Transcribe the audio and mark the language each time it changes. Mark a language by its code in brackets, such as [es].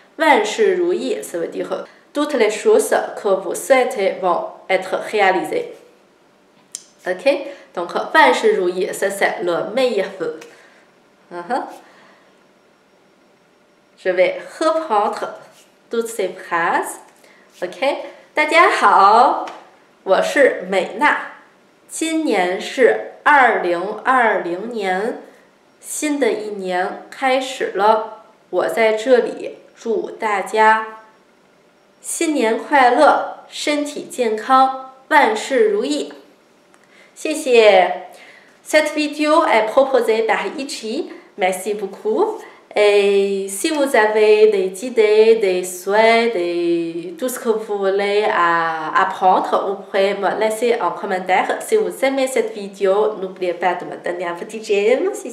[zh] 万事如意 [fr] ça veut dire toutes les choses que vous souhaitez vont être réalisées. Ok? Donc [zh] 万事如意 [fr] ça c'est le meilleur vœu. Je vais reprendre toutes ces phrases. [zh] Ok? 大家好，我是美娜。今年是2020年，新的一年开始了。我在这里祝大家新年快乐，身体健康，万事如意。谢谢。 [fr] Cette vidéo est proposée par Ichi. Merci beaucoup. Et si vous avez des idées, des souhaits, tout ce que vous voulez apprendre, vous pouvez me laisser en commentaire. Si vous aimez cette vidéo, n'oubliez pas de me donner un petit j'aime.